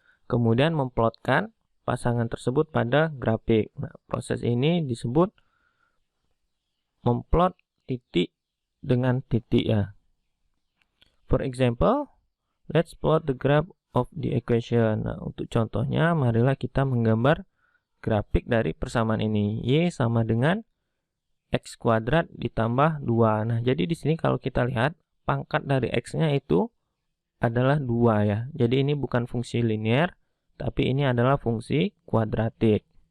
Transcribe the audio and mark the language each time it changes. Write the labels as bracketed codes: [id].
[id] Kemudian memplotkan pasangan tersebut pada grafik. Nah, proses ini disebut memplot titik dengan titik ya. [en] For example, let's plot the graph of the equation. [id] Nah, untuk contohnya, marilah kita menggambar grafik dari persamaan ini. Y sama dengan X kuadrat ditambah 2. Nah, jadi di sini kalau kita lihat, pangkat dari X-nya itu adalah 2 ya. Jadi ini bukan fungsi linear, tapi ini adalah fungsi kuadratik.